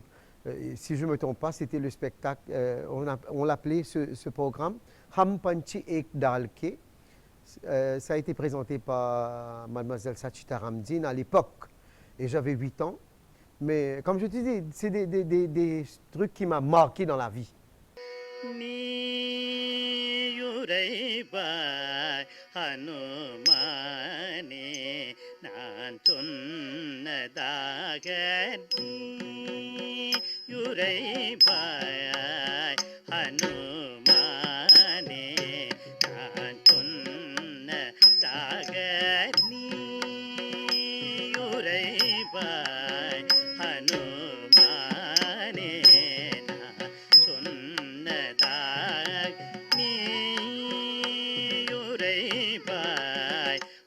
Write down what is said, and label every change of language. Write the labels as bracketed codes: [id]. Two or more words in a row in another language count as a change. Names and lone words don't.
[fr] Si je ne me trompe pas, c'était le spectacle, on l'appelait ce programme Ham Panchi Ek Dalke. Ça a été présenté par mademoiselle Sachita Ramdin à l'époque. Et j'avais 8 ans. Mais comme je te dis, c'est des trucs qui m'ont marqué dans la vie. [ta] நீயுரைவாய் ஹனுமானே நான் சொன்னதாக நீயுரைவாய் ஹனுமானே நான் சொன்னதாக நீயுரைவாய் ஹனுமானே நான் சொன்னதாக நீயுரைவாய்